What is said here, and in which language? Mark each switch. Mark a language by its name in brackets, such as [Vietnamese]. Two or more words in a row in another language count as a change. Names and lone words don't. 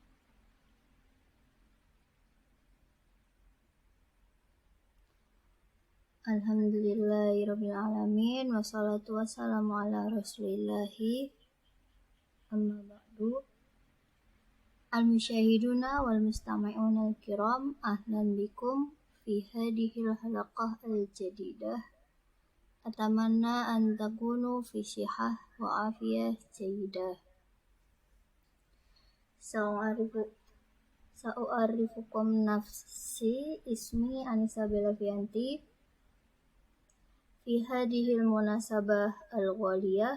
[Arabic] الحمد لله رب العالمين والصلاة والسلام على رسول الله أما بعد. المشاهدون والمستمعون الكرام، أهلا بكم في هذه الحلقة الجديدة. أتمنى أن تكونوا في صحة وعافية جيدة. سأعرفكم نفسي اسمي Anissa Belavianti في هذه المناسبة الغالية.